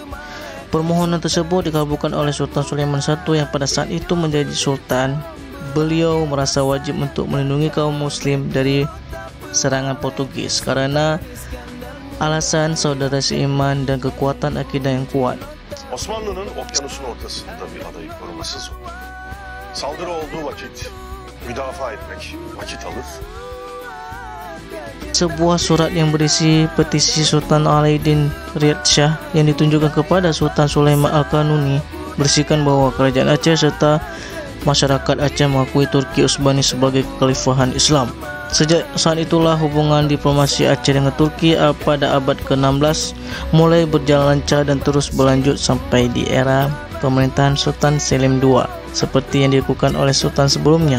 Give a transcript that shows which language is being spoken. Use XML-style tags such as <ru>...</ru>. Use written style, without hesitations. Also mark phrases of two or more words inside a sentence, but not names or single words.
<id>Permohonan tersebut dikabulkan oleh Sultan Sulaiman I yang pada saat itu menjadi sultan. Beliau merasa wajib untuk melindungi kaum muslim dari serangan Portugis karena alasan saudara seiman dan kekuatan akidah yang kuat.</id> <tr>Osmanlı'nın okyanusun ortasında bir adayı korumasız olur. Saldırı olduğu vakit müdafaa etmek vakit alır.</tr> <id>Sebuah surat yang berisi petisi Sultan Alauddin Riyad Shah yang ditunjukkan kepada Sultan Sulaiman Al-Kanuni berisikan bahwa Kerajaan Aceh serta masyarakat Aceh mengakui Turki Utsmani sebagai kekhalifahan Islam. Sejak saat itulah hubungan diplomasi Aceh dengan Turki pada abad ke-16 mulai berjalan lancar dan terus berlanjut sampai di era pemerintahan Sultan Selim II seperti yang dilakukan oleh sultan sebelumnya.</id>